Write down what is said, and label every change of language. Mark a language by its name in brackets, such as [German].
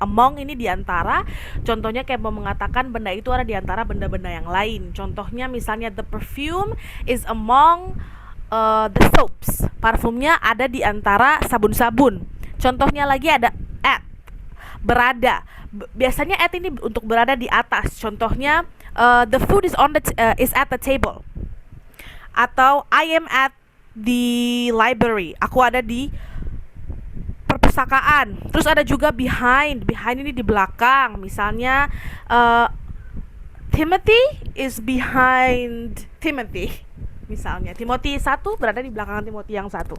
[Indonesian] Among ini diantara, contohnya kayak mau mengatakan benda itu ada diantara benda-benda yang lain. Contohnya misalnya [English] the perfume is among the soaps. [Indonesian] Parfumnya ada di antara sabun-sabun. Contohnya lagi ada at, berada. Biasanya at ini untuk berada di atas. Contohnya [English] the food is at the table. Atau I am at the library. [Indonesian] Aku ada di perpustakaan. Terus ada juga behind. Behind ini di belakang. Misalnya [English] Timothy is behind Timothy. [Indonesian] Misalnya Timothy 1 berada di belakang Timothy yang 1.